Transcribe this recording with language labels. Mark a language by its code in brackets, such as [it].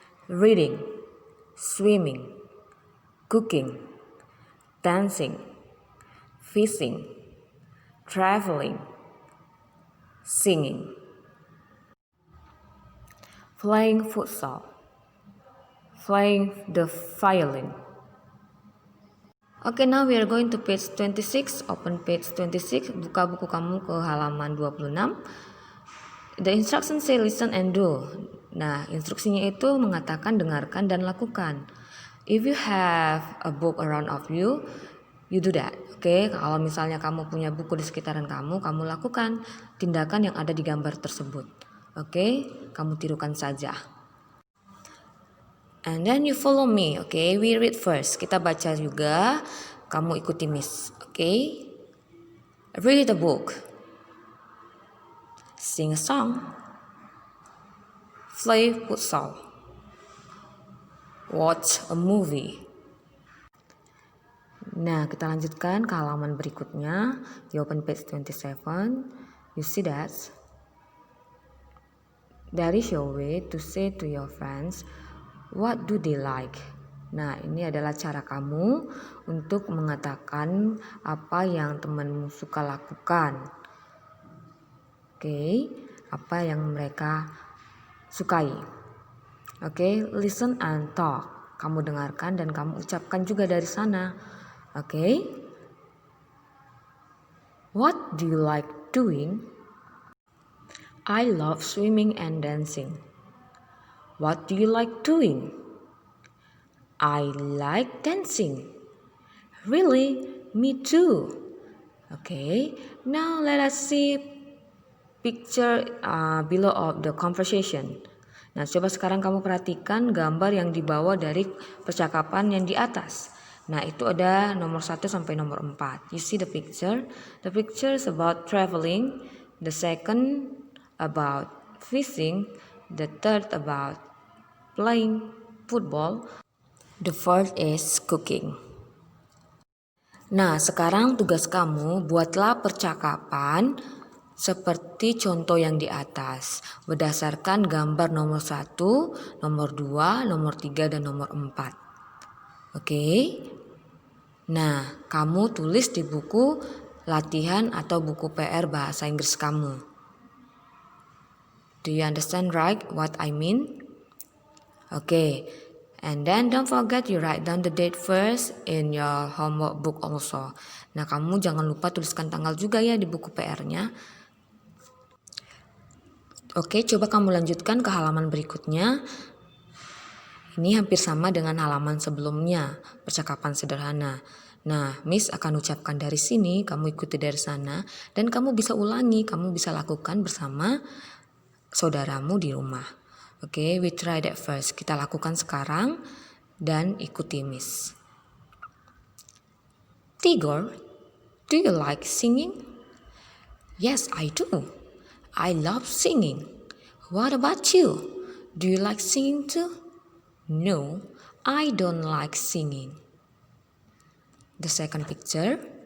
[en] Reading, swimming, cooking, dancing, fishing, traveling, singing, playing futsal, playing the violin. Okay, now we are going to page 26. Open page 26. [id] Buka buku kamu ke halaman 26. [en] The instructions say listen and do. [id] Nah, instruksinya itu mengatakan dengarkan dan lakukan. [en] If you have a book around of you, you do that. [id] Oke, kalau misalnya kamu punya buku di sekitaran kamu lakukan tindakan yang ada di gambar tersebut. Oke, kamu tirukan saja. [en] And then you follow me. Okay, we read first. [id] Kita baca juga. Kamu ikuti Miss. [en] Okay, read a book. Sing a song. Play futsal. Watch a movie. [id] Nah, kita lanjutkan ke halaman berikutnya. [en] Di open page 27. You see that? That is your way to say to your friends, what do they like? [id] Nah, ini adalah cara kamu untuk mengatakan apa yang temanmu suka lakukan. Oke, apa yang mereka sukai. Oke, [en] listen and talk. [id] kamu dengarkan dan kamu ucapkan juga dari sana. Oke? [en] What do you like doing? I love swimming and dancing. What do you like doing? I like dancing. Really? Me too. Okay, now let us see picture below of the conversation. [id] Nah, coba sekarang kamu perhatikan gambar yang dibawa dari percakapan yang di atas. Nah, itu ada nomor 1 sampai nomor 4. [en] You see the picture? The picture is about traveling. The second about fishing. The third about playing football. The fourth is cooking. [id] Nah, sekarang tugas kamu buatlah percakapan seperti contoh yang di atas berdasarkan gambar nomor 1, nomor 2, nomor 3, dan nomor 4. Oke? Nah, kamu tulis di buku latihan atau buku PR bahasa Inggris kamu. [en] Do you understand right what I mean? Okay. And then don't forget you write down the date first in your homework book also. [id] Nah, kamu jangan lupa tuliskan tanggal juga ya di buku PR-nya. Oke, coba kamu lanjutkan ke halaman berikutnya. Ini hampir sama dengan halaman sebelumnya, percakapan sederhana. Nah, Miss akan ucapkan dari sini, kamu ikuti dari sana, dan kamu bisa ulangi, kamu bisa lakukan bersama saudaramu di rumah. Oke, [en] we try that first. [id] Kita lakukan sekarang dan ikuti Miss. [en] Tigor, do you like singing? Yes, I do. I love singing. What about you? Do you like singing too? No, I don't like singing. The second picture.